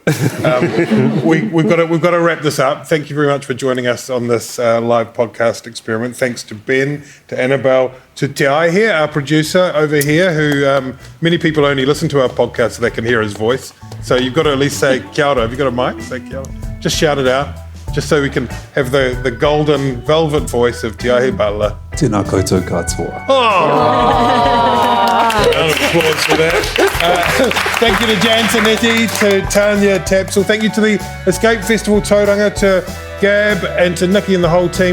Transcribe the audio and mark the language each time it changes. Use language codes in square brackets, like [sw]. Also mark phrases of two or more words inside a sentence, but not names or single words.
[en] We've got to wrap this up. Thank you very much for joining us on this live podcast experiment. Thanks to Ben, to Annabelle, to Te Aihe, our producer over here, who many people only listen to our podcast so they can hear his voice. So you've got to at least say [mi] kia ora. [en] Have you got a mic? Say [mi] kia ora. [en] Just shout it out, just so we can have the golden velvet voice of Te Aihe Butler. [mi] Tēnā koutou katoa. [en] Round of applause for that. Thank you to Jan Tinetti, to Tania Tapsell. Thank you to the Escape Festival Tauranga, to Gab and to Nikki and the whole team.